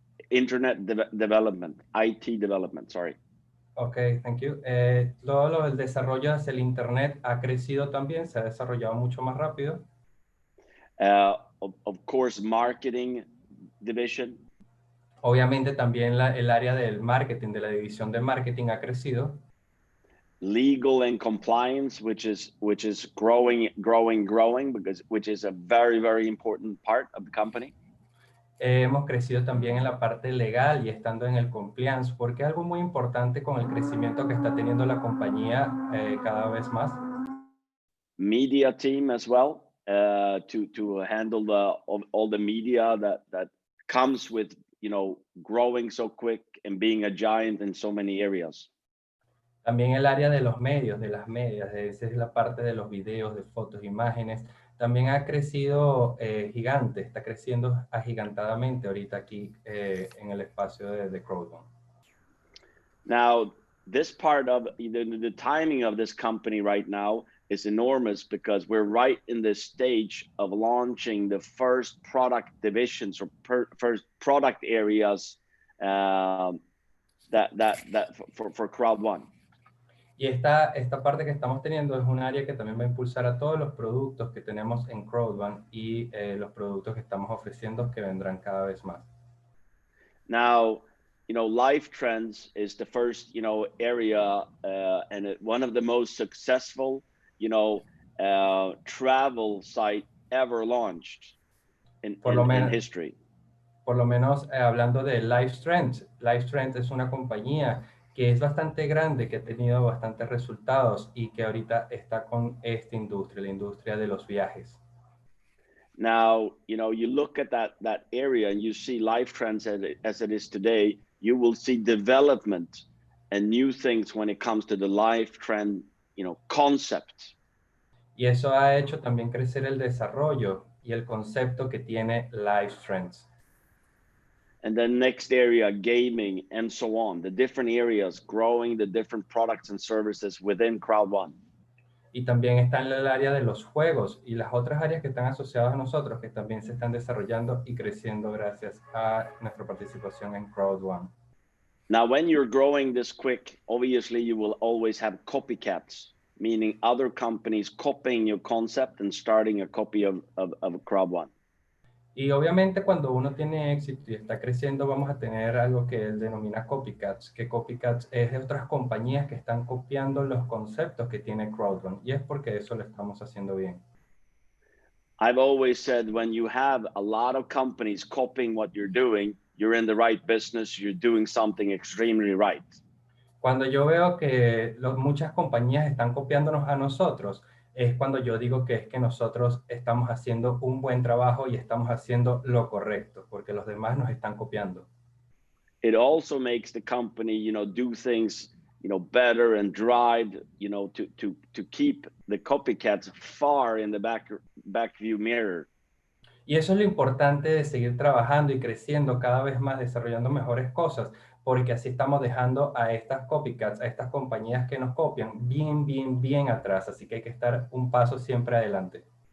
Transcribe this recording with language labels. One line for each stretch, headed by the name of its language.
English: Internet development, IT development, sorry. Okay, thank you.
Spanish: Todo el desarrollo hacia el Internet ha crecido también, se ha desarrollado mucho más rápido.
English: Of course, marketing division.
Spanish: Obviamente también el área del marketing, de la división de marketing ha crecido.
English: Legal and compliance, which is growing, which is a very, very important part of the company.
Spanish: Hemos crecido también en la parte legal y estando en el compliance, porque algo muy importante con el crecimiento que está teniendo la compañía cada vez más.
English: Media team as well, to handle all the media that comes with, you know, growing so quick and being a giant in so many areas.
Spanish: También el área de los medios, de las medias, esa es la parte de los videos, de fotos, imágenes, también ha crecido gigante, está creciendo agigantadamente ahorita aquí en el espacio de Crowd1.
English: Now, this part of the timing of this company right now is enormous because we're right in the stage of launching the first product divisions or first product areas for Crowd1.
Spanish: Y esta parte que estamos teniendo es un área que también va a impulsar a todos los productos que tenemos en Crowd1 y los productos que estamos ofreciendo que vendrán cada vez más.
English: Now, you know, life trends is the first, you know, area and one of the most successful, you know, travel site ever launched in history.
Spanish: Por lo menos hablando de LifeTrends. LifeTrends es una compañía que es bastante grande, que ha tenido bastantes resultados y que ahorita está con esta industria, la industria de los viajes.
English: Now, you know, you look at that area and you see LifeTrends as it is today, you will see development and new things when it comes to the LifeTrend, you know, concept.
Spanish: Y eso ha hecho también crecer el desarrollo y el concepto que tiene LifeTrends.
English: And then next area, gaming and so on, the different areas growing the different products and services within Crowd1.
Spanish: Y también está en el área de los juegos y las otras áreas que están asociadas a nosotros que también se están desarrollando y creciendo gracias a nuestra participación en Crowd1.
English: Now, when you're growing this quick, obviously you will always have copycats, meaning other companies copying your concept and starting a copy of Crowd1.
Spanish: Y obviamente cuando uno tiene éxito y está creciendo, vamos a tener algo que él denomina copycats, que copycats es de otras compañías que están copiando los conceptos que tiene Crowd1, y es porque eso lo estamos haciendo bien.
English: I've always said when you have a lot of companies copying what you're doing, you're in the right business, you're doing something extremely right.
Spanish: Cuando yo veo que muchas compañías están copiándonos a nosotros, es cuando yo digo que es que nosotros estamos haciendo un buen trabajo y estamos haciendo lo correcto, porque los demás nos están copiando.
English: It also makes the company, you know, do things, you know, better and drive, you know, to keep the copycats far in the back view mirror.
Spanish: Y eso es lo importante de seguir trabajando y creciendo cada vez más, desarrollando mejores cosas, porque así estamos dejando a estas copycats, a estas compañías que nos copian, bien atrás. Así que hay que estar un paso siempre adelante.